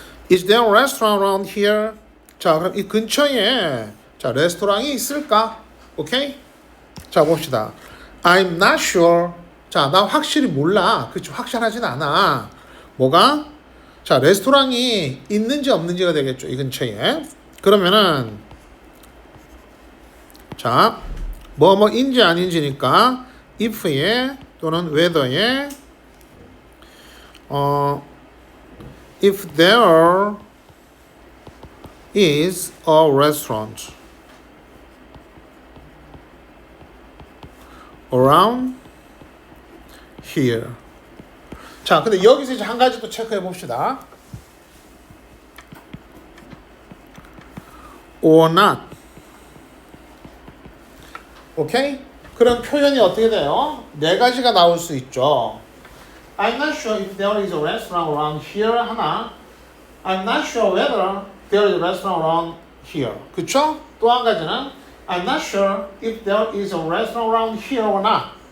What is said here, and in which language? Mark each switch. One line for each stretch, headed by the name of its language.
English: Is there a restaurant around here?
Korean: 자, 그럼 이 근처에 자, 레스토랑이 있을까? 오케이? 자, 봅시다.
English: I'm not sure.
Korean: 자, 나 확실히 몰라. 그치, 확실하진 않아. 뭐가? 자, 레스토랑이 있는지 없는지가 되겠죠. 이 근처에. 그러면은 자, 뭐뭐인지 아닌지니까 if에 또는 whether에
English: if there is a restaurant around here.
Korean: 자, 근데 여기서 이제 한 가지 또 체크해 봅시다.
English: or not.
Korean: 오케이? 그럼 표현이 어떻게 돼요? 네 가지가 나올 수 있죠.
English: I'm not sure if there is a restaurant around here
Korean: 하나.
English: I'm not sure whether there is a restaurant around here.
Korean: 그쵸?
English: 또 한 가지는 I'm not sure if there is a restaurant around here or not.